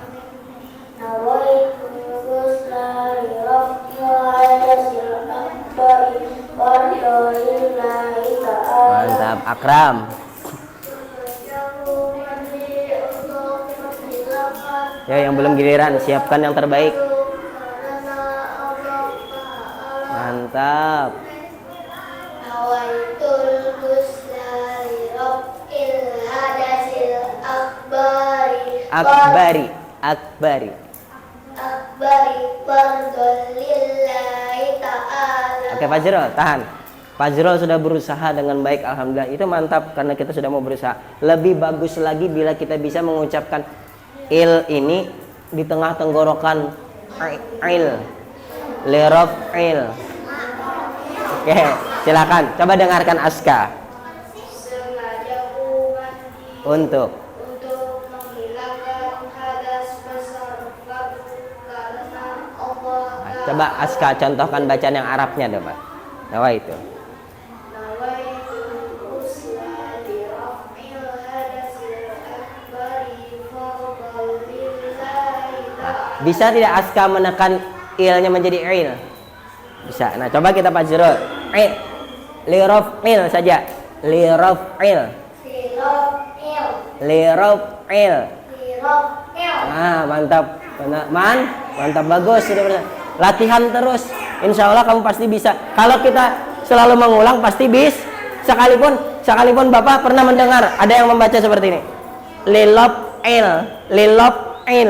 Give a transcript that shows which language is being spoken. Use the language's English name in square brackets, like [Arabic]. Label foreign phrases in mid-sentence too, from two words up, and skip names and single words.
[Arabic] نويت الغسل لرفع الحدث الأكبر ورحمة الله تعالى. [Indonesian] Mantap, Akram. Sengaja ku mandi untuk menghilangkan Ya, yang belum giliran, siapkan yang terbaik. karena Allah Ta'ala. Mantap. [Arabic] نويت الغسل لرفع الحدث الأكبر Akbari. فرضا لله تعالى. [Indonesian] Oke, Fajrul, tahan. Fajrul sudah berusaha dengan baik, alhamdulillah. Itu mantap karena kita sudah mau berusaha. Lebih bagus lagi bila kita bisa mengucapkan il ini di tengah tenggorokan il. [Arabic] Lirof il. [Indonesian] Oke, silakan. Coba dengarkan Aska. Sengaja ku mandi Untuk menghilangkan hadas besar batu karena Allah Ta'ala. coba Aska contohkan bacaan yang Arabnya, Pak. [Arabic] Nawa itu. نويت الغسل لرفع الحدث الأكبر فرضا لله تعالى. [Indonesian] Bisa tidak Aska menekan ilnya menjadi il? Bisa. Nah, coba kita Fajrul. [Arabic] Il. Lirof il saja. Lirof il. Lirof il. [Indonesian] Ah, mantap. Mantap, bagus. Sudah benar. Latihan terus. [Arabic] إن شاء الله [Indonesian] kamu pasti bisa. Kalau kita selalu mengulang pasti bisa. Sekalipun Bapak pernah mendengar ada yang membaca seperti ini. [Arabic] Lilop il.